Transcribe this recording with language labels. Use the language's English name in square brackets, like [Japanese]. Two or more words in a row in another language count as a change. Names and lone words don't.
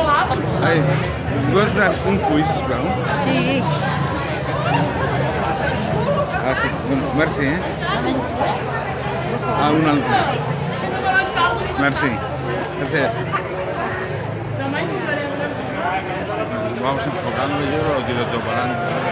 [Catalan] Ai, vols un full, sisplau? Sí. Ah, sí, merci, eh? Ah, un altre. Merci. Gràcies. [Spanish] Vamos enfocando yo o tiro todo para adelante.